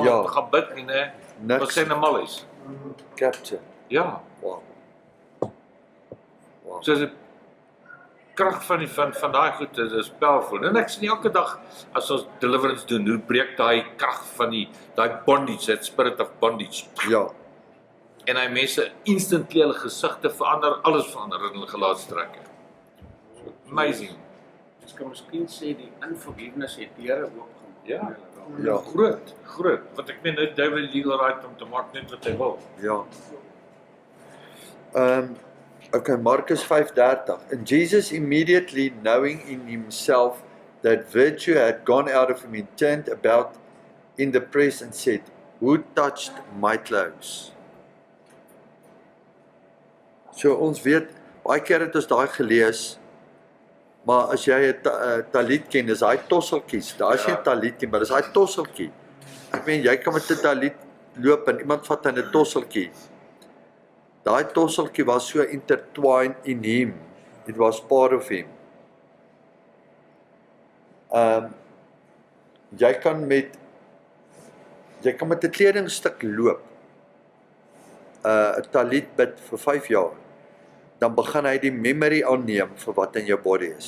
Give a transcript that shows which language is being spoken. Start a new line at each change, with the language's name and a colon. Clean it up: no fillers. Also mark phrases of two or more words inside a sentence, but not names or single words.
Afrikaans: Ja. om te gaan bid nie, né? Niks. Was sy na malhuis. Capture. Ja. Wow. Wow. So die krag van daai goed, dit is powerful. En ek sien elke dag as ons deliverance doen, hoe breek daai krag van daai bondage,
English: that spirit of bondage.
Afrikaans: Ja. En hy mense instantly hulle gesigte verander, alles verander in hulle gelaatstrekke. Amazing. Ons kan miskien sê die unforgiveness het deure oopgemaak. Ja. Ja. Groot. Want ek meen nou David
English: legal right
Afrikaans: om te maak net wat hy wil. Ja. Okay, Markus 5:30.
English: And Jesus immediately knowing in himself that virtue had gone out of him, he turned about in the press and said, "Who touched my clothes?"
Afrikaans: So ons weet, baie keer het ons daai gelees, maar as jy 'n talit ken, is daai tosseltjies, daar is nie 'n talit nie, maar dis daai tosseltjie. Ek meen, jy kan met 'n talit loop en iemand vat 'n tosseltjie. Daai tosseltjie was so
English: intertwined in him. It was part of him.
Afrikaans: Jy kan met 'n kledingstuk loop. 'n Talit bid vir 5 jaar. Dan begin hy die memory aanneem vir wat in jou body is.